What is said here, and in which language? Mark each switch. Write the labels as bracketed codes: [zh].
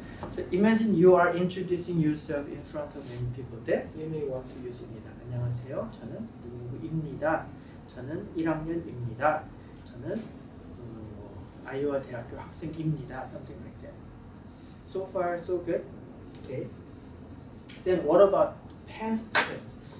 [en] So imagine you are introducing yourself in front of many people. There you may want to use 입니다. [ko] 안녕하세요. 저는 누구입니다. 저는 1학년입니다. 저는 아이오와 대학교 학생입니다. [en] Something like that. So far, so good. Okay. Then what about past tense?